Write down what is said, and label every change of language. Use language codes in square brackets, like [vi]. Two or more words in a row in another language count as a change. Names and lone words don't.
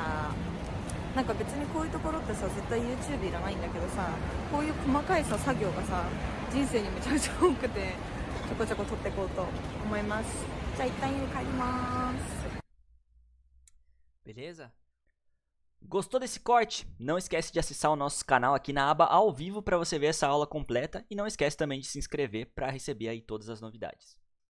[ja] なんか別にこういうところってさ、絶対 YouTube いらないんだけどさ、こういう細かいさ作業がさ、人生にめちゃめちゃ多くて、ちょこちょこ撮っていこうと思います。じゃあ一旦家に帰ります。 [pt] Beleza? Gostou desse corte? Não esquece de acessar o nosso canal aqui na aba ao vivo para você ver essa aula completa e não esquece também de se inscrever para receber aí todas as novidades.